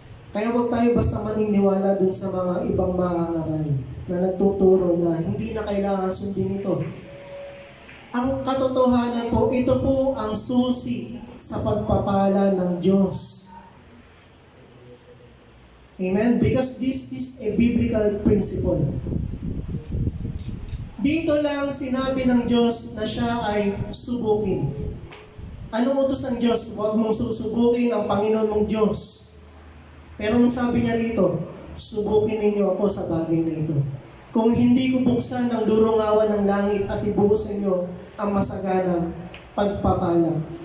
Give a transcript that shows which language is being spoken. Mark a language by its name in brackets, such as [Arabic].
[Filipino] Kaya huwag tayo basta maniniwala dun sa mga ibang mangangaral na nagtuturo na hindi na kailangan sundin ito. Ang katotohanan po, ito po ang susi sa pagpapala ng Diyos. Amen? [English] Because this is a biblical principle. [Filipino] Dito lang sinabi ng Diyos na siya ay subukin. Anong utos ng Diyos? Huwag mong susubukin ang Panginoon mong Diyos. Pero nung sabi niya rito, subukin ninyo ako sa bagay na ito. Kung hindi ko buksan ang durungawan ng langit at ibuhos sa inyo ang masaganang pagpapala.